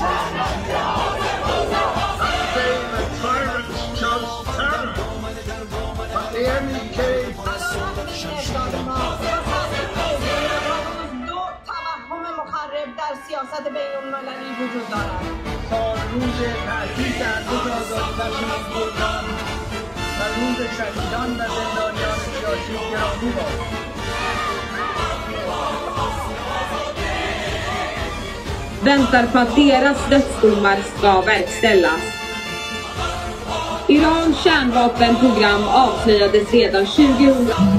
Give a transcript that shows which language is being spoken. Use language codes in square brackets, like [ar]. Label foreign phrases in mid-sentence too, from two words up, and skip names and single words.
[fa] در سیاست بین‌المللی وجود دارد. تا روز تأسیس ارتش آزادی بخش گلدان و روز شهیدان و زندانیان سیاسی گرامی باد. [sv] Väntar på att deras dödsdomar ska verkställas. Irans kärnvapenprogram avslöjades redan 2000.